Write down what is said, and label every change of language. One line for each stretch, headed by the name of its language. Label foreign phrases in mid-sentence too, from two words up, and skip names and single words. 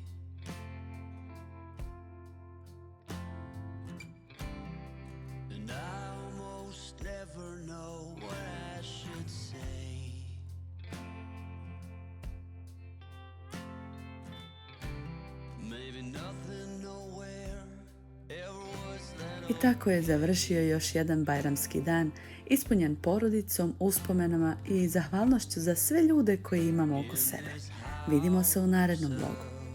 English: And I almost never know what I should say. Maybe nothing nowhere ever was that
Bosnian: I tako je završio još jedan bajramski dan, ispunjen porodicom, uspomenama i zahvalnošću za sve ljude koje imamo oko sebe. Vidimo se u narednom vlogu.